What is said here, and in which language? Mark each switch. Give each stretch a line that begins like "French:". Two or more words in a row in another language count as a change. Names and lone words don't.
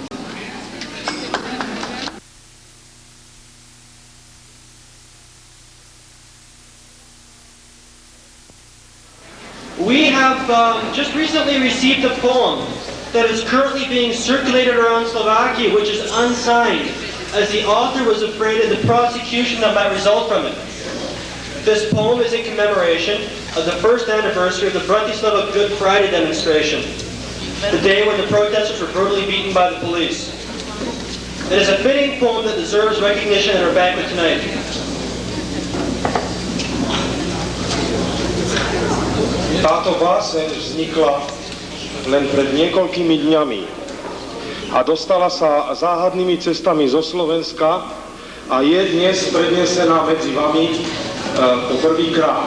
English: We have just recently received a poem that is currently being circulated around Slovakia, which is unsigned, as the author was afraid of the prosecution that might result from it. This poem is in commemoration of the first anniversary of the Bratislava Good Friday demonstration, the day when the protesters were brutally beaten by the police. It is a fitting poem that deserves recognition at our banquet tonight.
Slovak: Táto báseň vznikla len pred niekoľkými dňami a dostala sa záhadnými cestami zo Slovenska a je dnes prednesená medzi vami po prvýkrát.